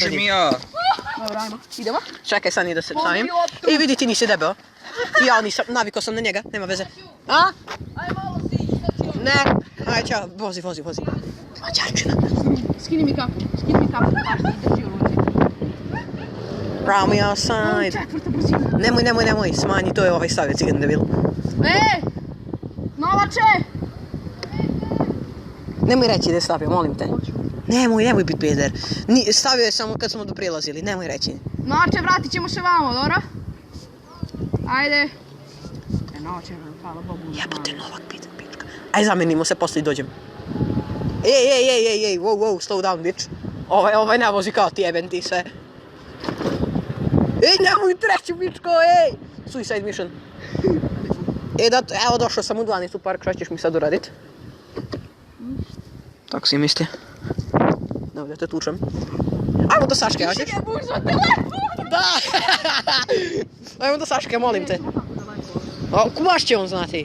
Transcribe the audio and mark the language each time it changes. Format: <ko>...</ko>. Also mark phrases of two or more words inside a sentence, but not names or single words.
<sr>držim i ja. Dobro, ajmo. Idemo? Čekaj, sad ni da se stavim. I vidi ti nisi debeo. I ja nisam, navikao sam na njega, nema veze. A? Aj malo si, šta ti Ne. Aj, čao, vozi. Mađarčina. Skini mi kapu, baš ti drži u ruci.</sr> <en>Round me outside.</en> <sr>Četvrta brzina. Nemoj, smanji, to je ovaj stavio cigan debil. Novače! Nemoj reći da je stavio, molim te. Nemoj biti peder. Stavio je samo kad smo doprilazili, nemoj reći. Novače, vratit ćemo se vamo, dobro? Ajde. Novače, hvala Bogu. Jebote, Novak pička. Aj, zamenimo se, posle i dođem.</sr> <en>Ej, wow, slow down, bitch.</en> <sr>Ovaj ne vozi kao ti, jebem ti sve. Ej, nemoj treću, pičko, ej!</sr> <en>Suicide mission.</en> <sr>Evo došao sam u 12 park, šta ćeš mi sad uradit? Tako si misli. Da te tučem. Ajmo do Saške, hoćeš? Da! Ajmo do Saške, molim te. Kumaš će on znati.</sr>